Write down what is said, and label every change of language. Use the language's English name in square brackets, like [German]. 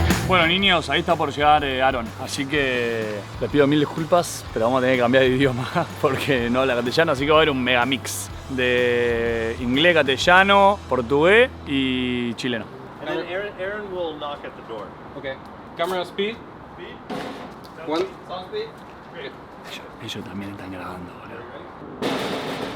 [Spanish] Bueno, niños, ahí está por llegar Aaron, así que les pido mil disculpas, pero vamos a tener que cambiar de idioma porque no habla castellano, así que va a haber un mega mix de inglés, castellano, portugués y chileno. [English] And then Aaron will knock at the door. Okay. Camera speed. Speed. One. Sound speed. Great. [Spanish] Ellos también están grabando, boludo.